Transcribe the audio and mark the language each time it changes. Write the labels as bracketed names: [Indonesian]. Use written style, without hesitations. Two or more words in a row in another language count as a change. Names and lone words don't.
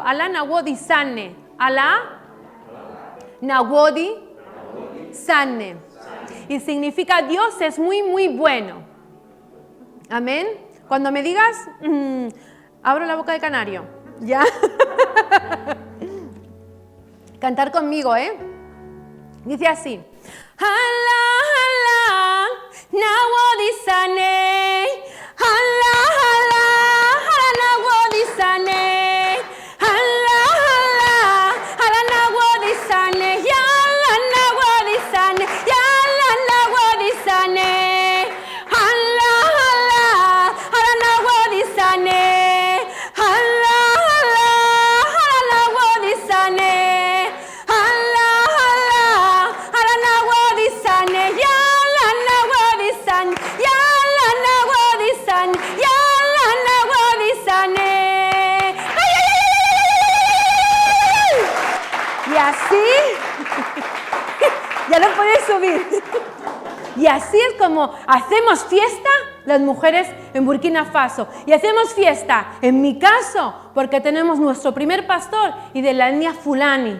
[Fula] Alá Nawodi Sanne. Alá Nawodi Sanne. [Spanish] Y significa Dios es muy, muy bueno. Amén. Cuando me digas, abro la boca de canario. ¿Ya? Cantar conmigo, ¿eh? Dice así. [Fula] Alá, alá, Nawodi Sanne. Alá, alá, alá, Nawodi Sanne. Alá, alá, alá, Nawodi Sanne. Ya, alá, Nawodi Sanne. Ya, alá, Nawodi Sanne. Alá, alá, alá, Nawodi Sanne. Alá, alá, alá, Nawodi Sanne. Alá, alá, alá, Nawodi Sanne. Ya, alá, Nawodi Sanne. Ya, alá, Nawodi Sanne. Ya, alá, Nawodi Sanne. ¡Ay, ay, ay, ay, ay, ay! [Spanish] Y así, ya no puedes subir. Y así es como hacemos fiesta las mujeres en Burkina Faso. Y hacemos fiesta, en mi caso, porque tenemos nuestro primer pastor y de la etnia Fulani.